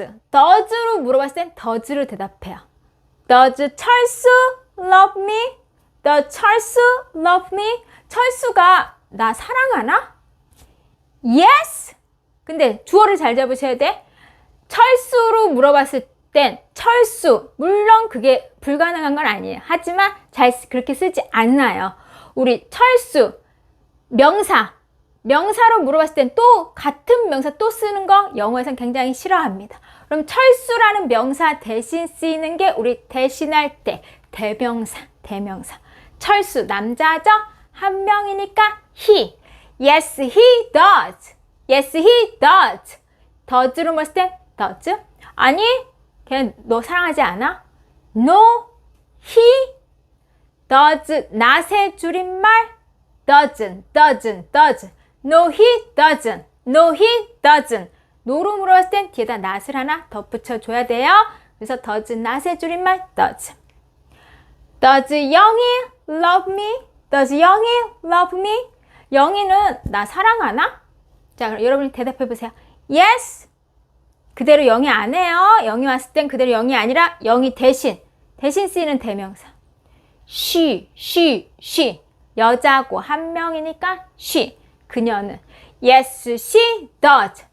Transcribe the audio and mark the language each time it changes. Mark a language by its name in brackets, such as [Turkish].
[Korean] does로 물어봤을 땐 does로 대답해요. [English] Does 철수 love me? Does 철수 love me? [Korean] 철수가 나 사랑하나? Yes. 근데 주어를 잘 잡으셔야 돼. 철수로 물어봤을 땐 철수, 물론 그게 불가능한 건 아니에요. 하지만 잘 그렇게 쓰지 않나요. 우리 철수, 명사로 물어봤을 땐 또 같은 명사 또 쓰는 거 영어에선 굉장히 싫어합니다. 그럼 철수라는 명사 대신 쓰이는 게 우리 대신할 때 대명사. 철수 남자죠? 한 명이니까 he. [English] Yes, he does. Yes, he does. [Korean] does로 물었을 땐 does. 아니, 걔 너 사랑하지 않아? [English] No, he does not의 [Korean] 줄임말 [English] doesn't, doesn't, doesn't. No, he doesn't. No, he doesn't. [Korean] no로 물어봤을 땐 뒤에다 not을 하나 덧붙여줘야 돼요. 그래서 does not의 줄임말 does. [English] Does 영희 love me? Does 영희 love me? [Korean] 영희는 나 사랑하나? 자, 그럼 여러분이 대답해보세요. Yes. 그대로 영희 안 해요. 영희 왔을 땐 그대로 영희 아니라 영희 대신 쓰이는 대명사. [English] she. [Korean] 여자고 한 명이니까 she. 그녀는 [English] yes, she does.